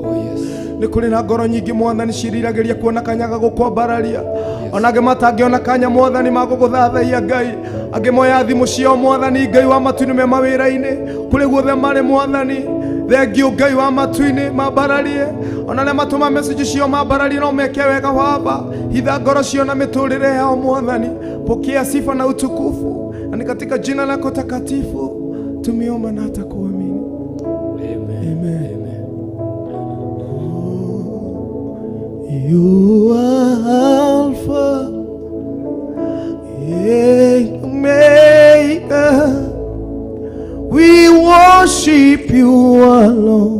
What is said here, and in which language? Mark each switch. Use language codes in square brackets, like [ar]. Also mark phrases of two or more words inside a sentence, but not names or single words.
[ki] Nĩ kũrĩ na ngoro nyingĩ Mwathani ciriragĩria kuona kanya ga gũkwambararia, ona angĩ matangĩona kanya Mwathani magũgũthathaiya Ngai, angĩ moya thimũ ciao Mwathani Ngai wa matu-inĩ me mawĩra-inĩ, kũrĩ guothe marĩ Mwathani, thengiũ Ngai wa matu-inĩ mambararie, ona arĩa matũma message ciao mambararie no meke wega Baba, hitha ngoro cio na mĩtũrĩre yao Mwathani, [sw] pokea sifa na utukufu, na ni katika jina lako takatifu tumeomba na hata kuamini. [en] Amen. You are Alpha and Omega. We worship you alone.